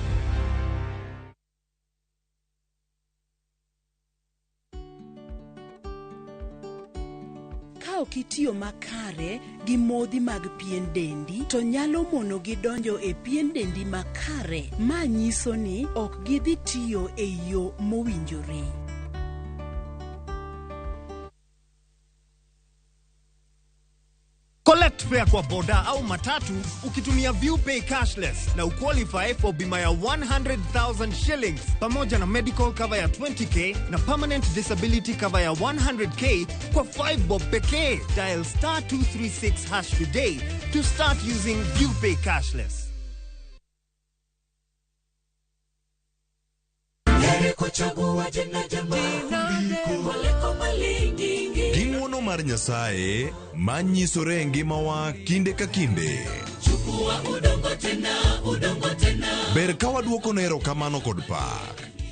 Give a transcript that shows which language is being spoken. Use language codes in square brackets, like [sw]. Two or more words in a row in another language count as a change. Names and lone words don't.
[luo] Kitiyo makare gi modhi mag pien dendi to nyalo mono gi donjo e pien dendi makare, ma nyiso ni ok gidhi tiyo e yo mowinjore. [en] Collect fare [sw] kwa boda au matatu ukitumia ViewPay cashless na uqualify for bima ya 100,000 shillings pamoja na [en] medical cover [sw] ya 20k na [en] permanent disability cover [sw] ya 100k kwa 5 bob pekee. [en] Dial *236# today to start using ViewPay cashless. [luo] Ging'wono mar Nyasaye manyisore ngimawa kinde ka kinde. Ber ka waduoko nero kamano kod pak.